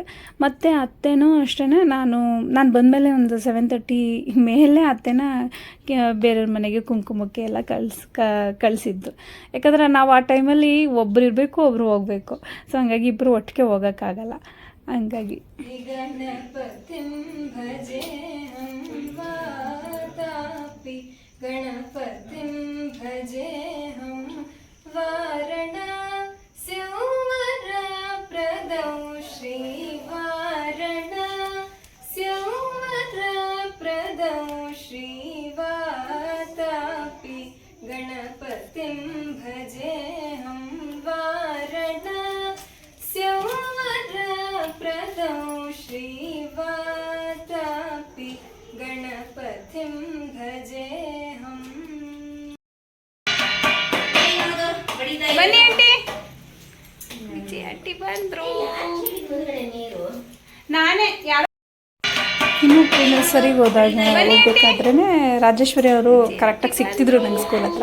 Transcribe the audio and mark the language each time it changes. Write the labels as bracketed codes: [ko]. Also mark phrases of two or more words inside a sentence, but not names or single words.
[kn] ಮತ್ತು ಅತ್ತೆನೂ ಅಷ್ಟೇ, ನಾನು ಬಂದಮೇಲೆ ಒಂದು 7:30 ಮೇಲೆ ಅತ್ತೆನ ಬೇರೆಯವ್ರ ಮನೆಗೆ ಕುಂಕುಮಕ್ಕೆ ಎಲ್ಲ ಕಳಿಸಿದ್ದು. ಯಾಕಂದರೆ ನಾವು ಆ ಟೈಮಲ್ಲಿ ಒಬ್ರು ಇರಬೇಕು, ಒಬ್ಬರು ಹೋಗಬೇಕು. ಸೊ ಹಂಗಾಗಿ ಇಬ್ಬರು ಒಟ್ಟಿಗೆ ಹೋಗೋಕ್ಕಾಗಲ್ಲ. ಹಂಗಾಗಿ [sa] गणपतिं भजेऽहं वारणस्यौवरप्रदौ श्रीवारणस्यौवरप्रदौ श्रीवातापि गणपतिं भजेऽहं वारणस्यौवरप्रदौ श्रीवातापि गणपतिं भजेऽहं. [kn] ಬನ್ನಿ ಆಂಟಿ ಬಂದರು. ನಾನೇ ಇನ್ನೂ ನರ್ಸರಿಗೆ ಹೋಗ್ಬೇಕಾದ್ರೇ ರಾಜೇಶ್ವರಿ ಅವರು ಕರೆಕ್ಟಾಗಿ ಸಿಗ್ತಿದ್ರು ನಂಗೆ ಸ್ಕೂಲ್ ಹತ್ರ.